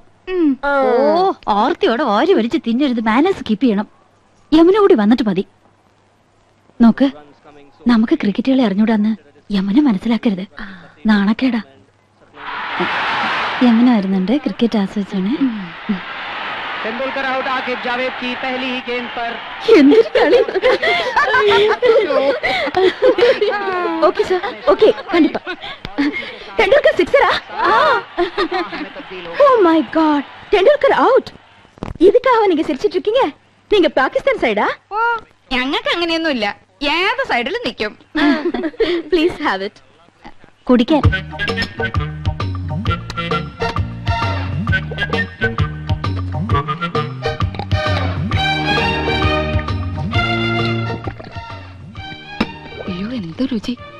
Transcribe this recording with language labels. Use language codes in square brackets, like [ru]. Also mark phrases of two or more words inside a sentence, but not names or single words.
[ml] ഓ, ഓർത്തിയോടെ ഓരി വലിച്ച് തിന്നരുത്. [en] manners keep [ml] ചെയ്യണം. യമുന കൂടി വന്നിട്ട് മതി. നോക്ക്, നമുക്ക് ക്രിക്കറ്റ് കളി അറിഞ്ഞൂടാന്ന് യമുന മനസ്സിലാക്കരുത്. നാണക്കേടാ. യമുന വരുന്നുണ്ട്, ക്രിക്കറ്റ് ആസ്വദിച്ചാണ്. [hi] तेंदुलकर आउट, आकिब जावेद की पहली ही गेंद पर. [ml] എന്തൊരു കളി. [en] okay sir, okay, [ml] കണ്ടിപ്പാ. ടെണ്ടുൽക്കർ സിക്സറാ? [en] oh my god, [ml] ടെണ്ടുൽക്കർ ഔട്ട്. [ta] இதுக்காக நீங்க சிரிச்சிட்டு இருக்கீங்க? நீங்க பாகிஸ்தான் சைடா? [ml] ഓ, ഞങ്ങൾക്ക് അങ്ങനെയൊന്നുമില്ല. ഏത് സൈഡിലും നിൽക്കും. [en] please have it. കുടിക്കാൻ. [ml] അയ്യോ, എന്ത് രുചി.